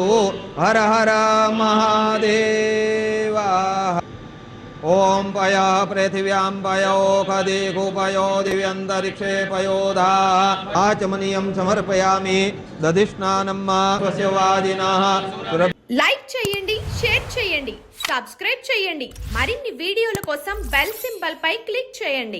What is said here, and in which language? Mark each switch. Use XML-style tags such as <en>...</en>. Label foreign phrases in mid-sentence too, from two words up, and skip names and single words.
<sa>हर हर महादेवा। ओम पया पृथिव्यां पयोखदिगुपयो दिव्यन्तरिक्षे पयोधा आचमनीयं समर्पयामि। दधिस्नानं स्वस्यवादिनः</sa> <te>లైక్ చేయండి, షేర్ చేయండి, సబ్స్క్రైబ్ చేయండి. మరిన్ని వీడియోల కోసం బెల్ సింబల్ పై క్లిక్ చేయండి.</te>